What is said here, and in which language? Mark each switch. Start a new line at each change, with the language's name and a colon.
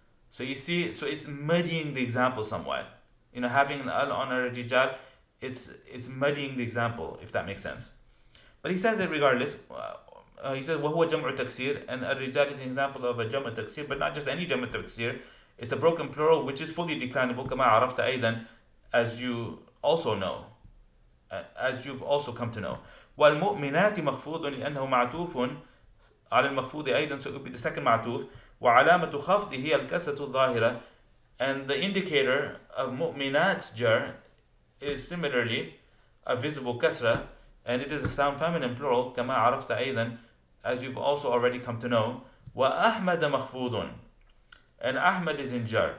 English: So you see, so it's muddying the example somewhat. Having an al on a rijal, it's muddying the example, if that makes sense. But he says that regardless, he says
Arabic: وَهُوَ جَمْعُ تَكْسِير,
English: and al-rijal is an example of a jam'u taksir, but not just any jam'u taksir. It's a broken plural which is fully declinable,
Arabic: كما عرفت أيضا,
English: as you also know, as you've also come to know.
Arabic: والمؤمنات مخفوض لأنه معطوف على المخفوض أيضا,
English: so it would be the second
Arabic: معطوف. وعلامة خفضه هي الكسرة الظاهرة,
English: and the indicator of مؤمنات's jar is similarly a visible kasra, and it is a sound feminine plural
Arabic: كما عرفت أيضا,
English: as you've also already come to know.
Arabic: وأحمد مخفوض,
English: and Ahmad is in jar.